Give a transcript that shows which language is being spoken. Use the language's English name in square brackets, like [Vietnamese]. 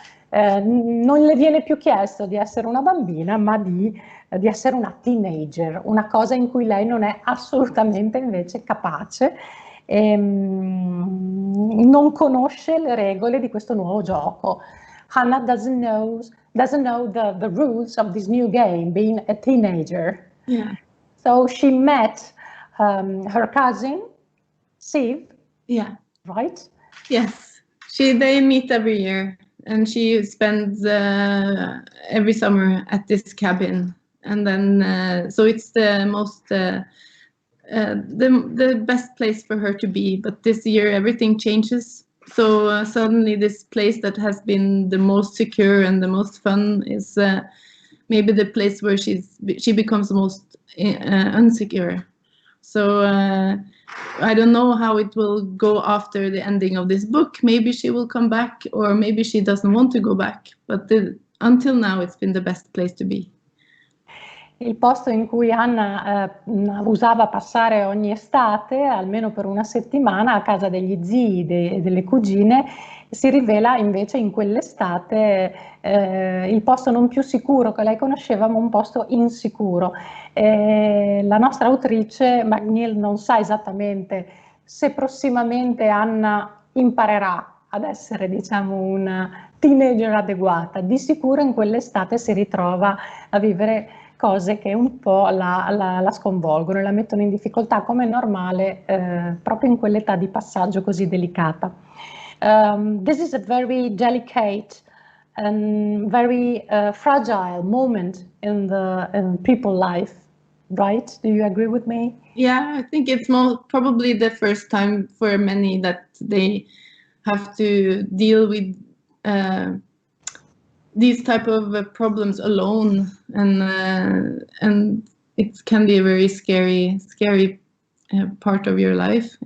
[Italian] non le viene più chiesto di essere una bambina, ma di essere una teenager, una cosa in cui lei non è assolutamente invece capace. Non conosce le regole di questo nuovo gioco. [English] Hannah doesn't know the rules of this new game, being a teenager. Yeah. So she met her cousin, Siv. Yeah. Right? Yes. They meet every year, and she spends every summer at this cabin. And then, so it's the most the best place for her to be, but this year everything changes. So suddenly this place that has been the most secure and the most fun is maybe the place where she becomes most unsecure. So I don't know how it will go after the ending of this book. Maybe she will come back, or maybe she doesn't want to go back, but until now it's been the best place to be. [Italian] Il posto in cui Anna usava passare ogni estate, almeno per una settimana, a casa degli zii e delle cugine, si rivela invece in quell'estate il posto non più sicuro che lei conosceva, ma un posto insicuro. La nostra autrice, Magnhild, non sa esattamente se prossimamente Anna imparerà ad essere, diciamo, una teenager adeguata. Di sicuro in quell'estate si ritrova a vivere cose che un po' la sconvolgono e la mettono in difficoltà, come è normale proprio in quell'età di passaggio così delicata. [English] This is a very delicate and very fragile moment in people's life, right? Do you agree with me? Yeah, I think it's probably the first time for many that they have to deal with these type of problems alone, and it can be a very scary part of your life.